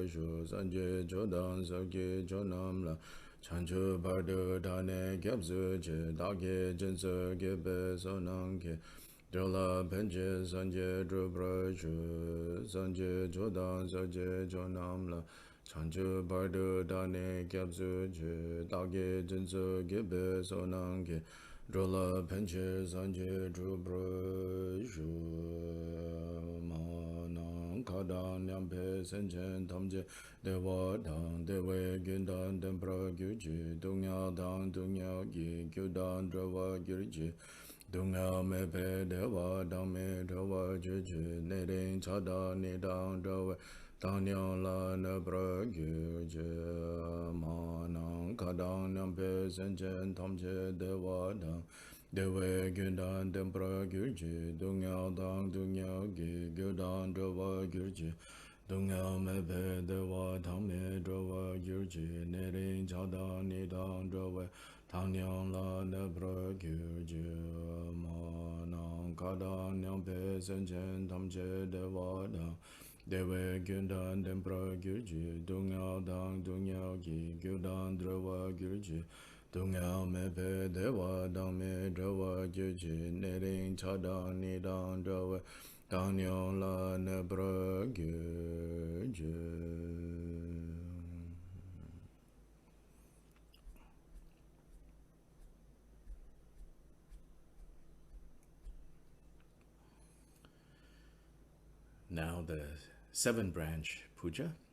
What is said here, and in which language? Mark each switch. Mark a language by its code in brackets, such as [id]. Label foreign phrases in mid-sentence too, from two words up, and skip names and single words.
[bo] ཤོག སངས་རྒྱས་ཆོས་དང་ཚོགས་ཀྱི་མཆོག་རྣམས་ལ། བྱང་ཆུབ་བར་དུ་བདག་ནི་སྐྱབས་སུ་མཆི། བདག་གིས་སྦྱིན་སོགས་བགྱིས་པའི་བསོད་ནམས་ཀྱིས། འགྲོ་ལ་ཕན་ཕྱིར་སངས་རྒྱས་འགྲུབ་པར་ཤོག སངས་རྒྱས་ཆོས་དང་ཚོགས་ཀྱི་མཆོག་རྣམས་ལ། བྱང་ཆུབ་བར་དུ་བདག་ནི་སྐྱབས་སུ་མཆི། བདག་གིས་སྦྱིན་སོགས་བགྱིས་པའི་བསོད་ནམས་ཀྱིས། འགྲོ་ལ་ཕན་ཕྱིར་སངས་རྒྱས་འགྲུབ་པར་ཤོག མ་ནམ་མཁའ་དང་མཉམ་པའི་སེམས་ཅན་ཐམས་ཅད་བདེ་བ་དང་བདེ་བའི་རྒྱུ་དང་ལྡན་པར་གྱུར་ཅིག སྡུག་བསྔལ་དང་སྡུག་བསྔལ་གྱི་རྒྱུ་དང་བྲལ་བར་གྱུར་ཅིག སྡུག་བསྔལ་མེད་པའི་བདེ་བ་དང་མི་འབྲལ་བར་གྱུར་ཅིག ཉེ་རིང་ཆགས་སྡང་གཉིས་དང་བྲལ་བའི་བཏང་སྙོམས་ལ་གནས་པར་གྱུར་ཅིག མ་ནམ་མཁའ་དང་མཉམ་པའི་སེམས་ཅན་ཐམས་ཅད་བདེ་བ་དང་བདེ་བའི་རྒྱུ་དང་ལྡན པར་གྱུར་ཅིག སྡུག་བསྔལ་དང་སྡུག་བསྔལ་གྱི་རྒྱུ་དང་བྲལ་བར་གྱུར་ཅིག སྡུག་བསྔལ་མེད་པའི་བདེ་བ་དང་མི་འབྲལ་བར་གྱུར ཅིག ཉེ་རིང་ཆགས་སྡང་གཉིས་དང་བྲལ་བའི་བཏང་སྙོམས་ལ་གནས་པར་གྱུར་ཅིག མ་ནམ་མཁའ་དང་མཉམ་པའི་སེམས་ཅན་ཐམས་ཅད་བདེ་བ་དང་བདེ་བའི་རྒྱུ་དང་ལྡན་པར་གྱུར་ཅིག སྡུག་བསྔལ་དང་སྡུག་བསྔལ་གྱི་རྒྱུ་དང་བྲལ་བར་གྱུར་ཅིག སྡུག་བསྔལ་མེད་པའི་བདེ་བ་དང་མི་འབྲལ་བར་གྱུར་ཅིག ཉེ་རིང་ཆགས་སྡང་གཉིས་དང་བྲལ་བའི་བཏང་སྙོམས་ལ་གནས་པར་གྱུར་ཅིག. [en] Now the 7-branch puja.